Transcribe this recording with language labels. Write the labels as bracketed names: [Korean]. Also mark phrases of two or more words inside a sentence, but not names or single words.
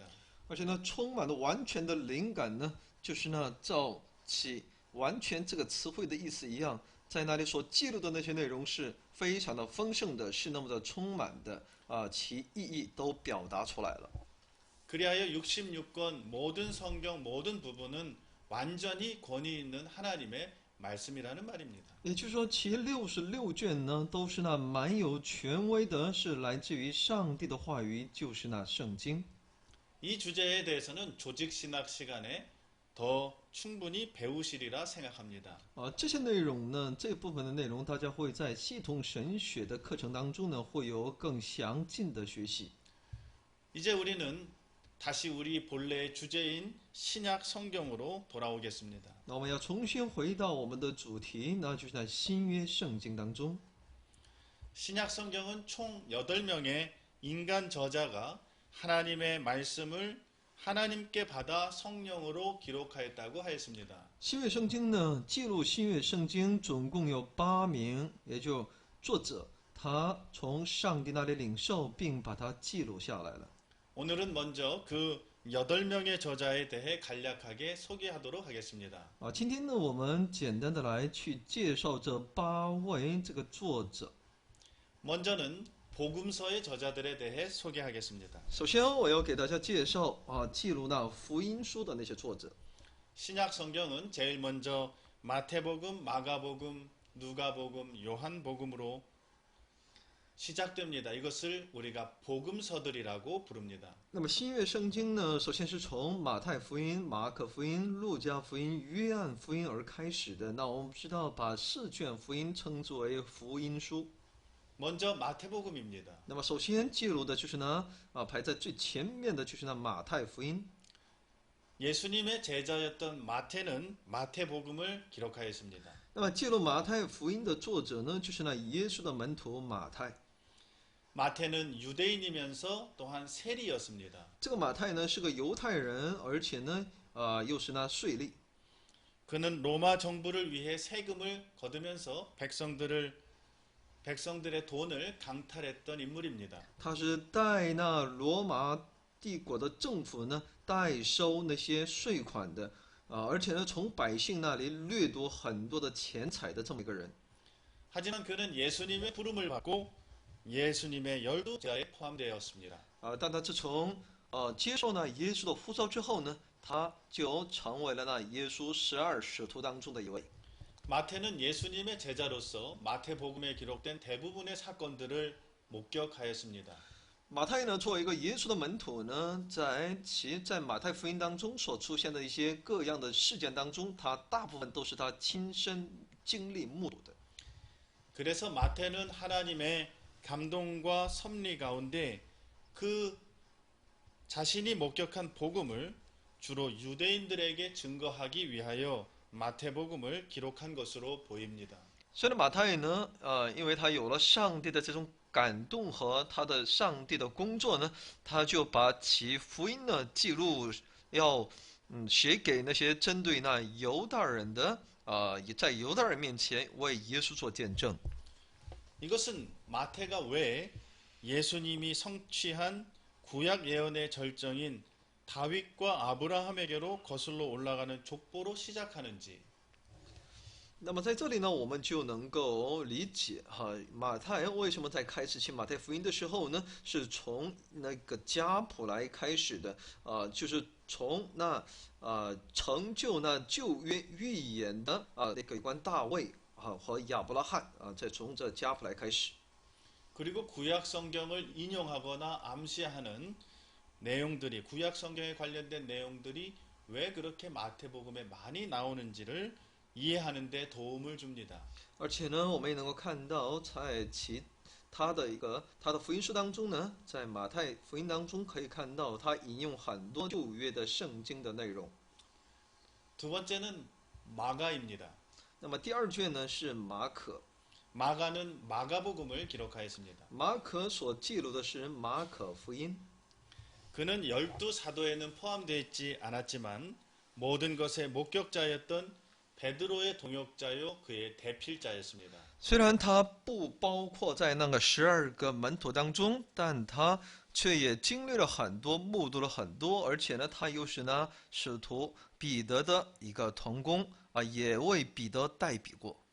[Chinese] 而且呢，充满了完全的灵感呢，就是呢，照其完全这个词汇的意思一样，在那里所记录的那些内容是非常的丰盛的，是那么的充满的其意义都表达出来了。 [Korean] 그리하여 66권 모든 성경 모든 부분은 완전히 권위 있는 하나님의 말씀이라는 말입니다. [Chinese] 也就是说，其66卷呢，都是那蛮有权威的，是来自于上帝的话语，就是那圣经。 [Korean] 이 주제에 대해서는 조직신학 시간에 더 충분히 배우시리라 생각합니다. [Chinese] 这些内容呢，这部分的内容，大家会在系统神学的课程当中呢，会有更详尽的学习。 [Korean] 이제 우리는 다시 우리 본래의 주제인 신약 성경으로 돌아오겠습니다. [Chinese] 那我们要重新回到我们的主题，那就是在新约圣经当中。 [Korean] 신약 성경은 총 8명의 인간 저자가 하나님의 말씀을 하나님께 받아 성령으로 기록하였다고 하였습니다. [Chinese] 新约圣经呢，记录新约圣经总共有8名，也就作者他从上帝那里领受，并把它记录下来了。 [Korean] 오늘은 먼저 그 8명의 저자에 대해 간략하게 소개하도록 하겠습니다. [Chinese] 今天呢，我们简单的来去介绍这8位这个作者。 [Korean] 먼저는 복음서의 저자들에 대해 소개하겠습니다. [Chinese] 首先，我要给大家介绍记录那福音书的那些作者。 [Korean] 신약 성경은 제일 먼저 마태복음, 마가복음, 누가복음, 요한복음으로 시작됩니다. 이것을 우리가 복음서들이라고 부릅니다. [Chinese] 那么新约圣经呢，首先是从马太福音、马可福音、路加福音、约翰福音而开始的。那我们知道，把4卷福音称之为福音书。 [Korean] 먼저 마태복음입니다. [Chinese] 那么首先记录的就是呢，排在最前面的就是那马太福音。 [Korean] 예수님의 제자였던 마태는 마태복음을 기록하였습니다. [Chinese] 那么记录马太福音的作者呢，就是那耶稣的门徒马太。 [Korean] 마태는 유대인이면서 또한 세리였습니다. [Chinese] 这个马太呢是个犹太人，而且呢，又是那税吏。 [Korean] 그는 로마 정부를 위해 세금을 거두면서 백성들의 돈을 강탈했던 인물입니다. [Chinese] 他是代那罗马帝国的政府呢代收那些税款的，而且呢从百姓那里掠夺很多的钱财的这么一个人。 [Korean] 하지만 그는 예수님의 부름을 받고 예수님의 12제자에 포함되었습니다. [Chinese] 但他自从接受那耶稣的呼召之后呢，他就成为了那耶稣12使徒当中的一位。 [Korean] 마태는 예수님의 제자로서 마태복음에 기록된 대부분의 사건들을 목격하였습니다. [Chinese] 马太呢，作为一个耶稣的门徒呢，在马太福音当中所出现的一些各样的事件当中，他大部分都是他亲身经历目睹的。 [Korean] 그래서 마태는 하나님의 감동과 섭리 가운데 그 자신이 목격한 복음을 주로 유대인들에게 증거하기 위하여 마태복음을 기록한 것으로 보입니다. [Chinese] 所以呢，马太呢，因为他有了上帝的这种感动和他的上帝的工作呢，他就把其福音的记录要写给那些针对那犹大人的，在犹大人面前为耶稣做见证。 [Korean] 이것은 마태가 왜 예수님이 성취한 구약 예언의 절정인 다윗과 아브라함에게로 거슬러 올라가는 족보로 시작하는지 [Chinese] 那么在这里呢，我们就能够理解哈，马太为什么在开始写马太福音的时候呢，是从那个家谱来开始的就是从那成就那旧约预言的那个有关大卫和亚伯拉罕再从这家谱来开始。 [Korean] 그리고 구약 성경을 인용하거나 암시하는 내용들이 구약 성경에 관련된 내용들이 왜 그렇게 마태복음에 많이 나오는지를 이해하는 데 도움을 줍니다. [Chinese] 而且呢，我们也能够看到，在他的福音书当中呢，在马太福音当中可以看到，他引用很多旧约的圣经的内容。 [Korean] 두 번째는 마가입니다. [Chinese] 那么第二卷呢是马可， [Korean] 마가는 마가복음을 기록하였습니다. [Chinese] 马可所记录的是马可福音。 [Korean] 그는 12사도에는 포함되어 있지 않았지만 모든 것의 목격자였던 베드로의 동역자요 그의 대필자였습니다. [Chinese] 虽然他不包括在那个12个门徒当中，但他却也经历了很多，目睹了很多，而且呢，他又是呢使徒彼得的一个同工也为彼得代笔过。